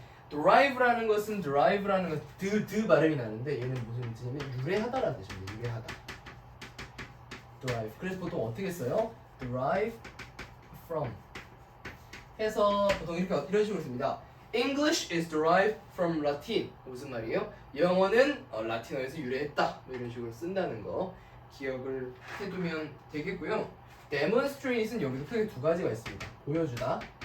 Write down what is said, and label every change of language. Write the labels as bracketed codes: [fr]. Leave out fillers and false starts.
[ko] derive라는 것은 derive라는 건 드 발음이 나는데 얘는 무슨 뜻이냐면 유래하다라는 뜻입니다. 유래하다. derive. 그래서 보통 어떻게 써요? derive from 해서 보통 이런 식으로 씁니다. [en] English is derived from Latin. [ko] 무슨 말이에요? 영어는 라틴어에서 유래했다. 뭐 이런 식으로 쓴다는 거 기억을 해두면 되겠고요. demonstrate은 여기서 크게 두 가지가 있습니다. 보여주다.